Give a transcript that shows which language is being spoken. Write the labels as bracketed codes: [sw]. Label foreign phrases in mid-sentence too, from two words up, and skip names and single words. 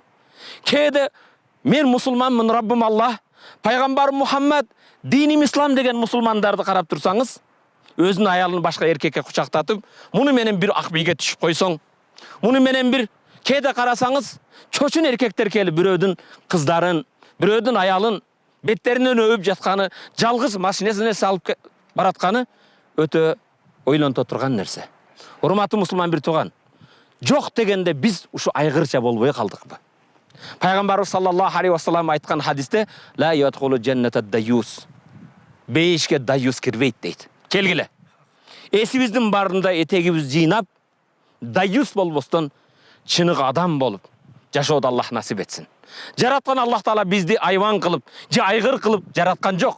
[ky] Кээде мен мусулманмын, Раббым Аллах, пайгамбарым Мухаммад, диним ислам деген мусулмандарды карап турсаңыз, өзүнүн аялын башка эркекке кучактатып, муну менен бир ак бийге түшүп койсоң, муну менен бир кээде карасаңыз, чочун эркектер келип бирөөдүн кыздарын, бирөөдүн аялын беттеринен өбүп жатканы, жалгыз машинесине салып баратканы өтө ойлонто турган нерсе. Урматтуу мусулман бир тууган, жок дегенде биз ушу айгырча болбой калдыкпы? Пайгамбарыбыз [ar] صلى الله عليه وسلم [ky] айткан хадисте [ar] لا يدخل الجنة ديوث. [ky] Бейишке дайюс кирбейт дейт. Келгиле. Эсибиздин барында этегибиз жыйнап, дайюс болбостон чыныгы адам болуп жашоодо Аллах насип этсин. Жараткан Аллах Таала бизди айван кылып, же айгыр кылып жараткан жок.